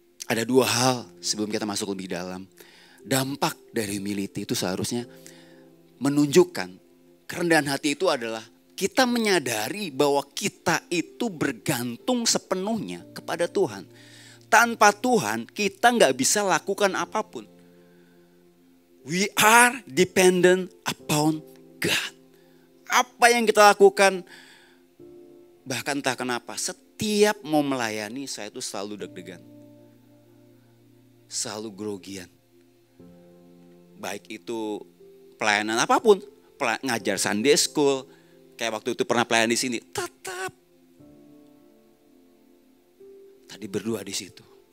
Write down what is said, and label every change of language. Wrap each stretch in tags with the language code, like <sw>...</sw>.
<id>Ada 2 hal sebelum kita masuk lebih dalam. Dampak dari humility itu seharusnya menunjukkan kerendahan hati itu adalah kita menyadari bahwa kita itu bergantung sepenuhnya kepada Tuhan. Tanpa Tuhan kita nggak bisa lakukan apapun.</id> <en>We are dependent upon God.</en> <id>Apa yang kita lakukan, bahkan entah kenapa, setiap mau melayani saya itu selalu deg-degan. Selalu grogian. Baik itu pelayanan apapun, ngajar Sunday school, kayak waktu itu pernah pelayan di sini, tetap tadi berdoa di situ.</id>